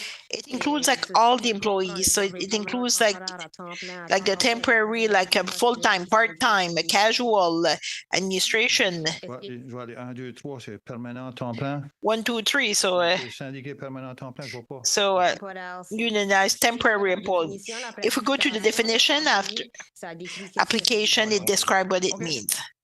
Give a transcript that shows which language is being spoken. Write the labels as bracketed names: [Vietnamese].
[English] It includes like all the employees. So it includes like the temporary, like a full-time, part-time, a casual administration. [French] Je vais aller 1, 2, 3, c'est permanent, temps plein. [English] 1, 2, 3. So [French] Syndiqué permanent, temps plein, je vois pas. [English] so unionized temporary employee. If we go to the definition after application, it describes what it means.